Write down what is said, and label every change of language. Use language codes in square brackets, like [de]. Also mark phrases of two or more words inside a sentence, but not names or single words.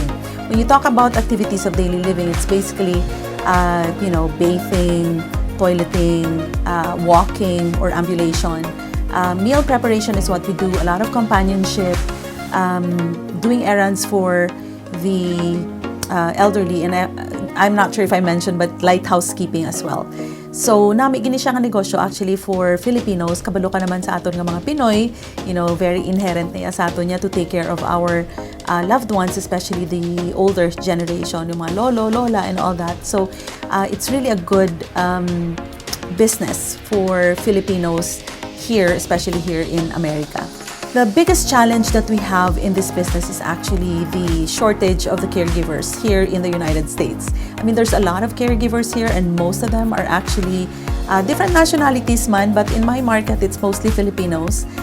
[en] When you talk about activities of daily living, it's basically, bathing, toileting, walking, or ambulation. Meal preparation is what we do, a lot of companionship, doing errands for the elderly, and I'm not sure if I mentioned, but light housekeeping as well. So, [hil] nami gini siya nga negosyo [en] actually for Filipinos, [hil] kabalo ka naman sa aton nga mga Pinoy, [en] very inherent [hil] na sa aton niya [en] to take care of our loved ones, especially the older generation, [tl] yung mga lolo, lola, [en] and all that. So, it's really a good business for Filipinos here, especially here in America. The biggest challenge that we have in this business is actually the shortage of the caregivers here in the United States. I mean, there's a lot of caregivers here, and most of them are actually different nationalities man, but in my market, it's mostly Filipinos.